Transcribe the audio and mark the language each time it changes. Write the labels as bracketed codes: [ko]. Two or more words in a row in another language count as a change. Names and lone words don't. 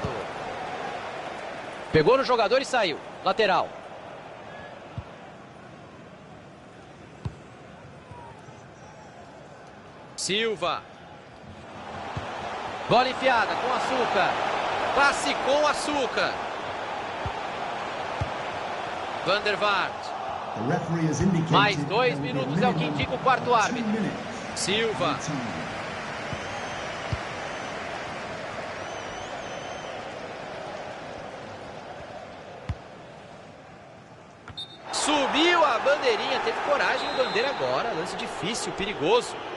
[pt] Pegou no jogador e saiu. Lateral. Silva. Bola enfiada com açúcar. Passe com açúcar. Van der Vaart. Mais 2 minutos é o que indica o quarto árbitro. Silva. Subiu a bandeirinha, teve coragem, bandeira agora, lance difícil, perigoso.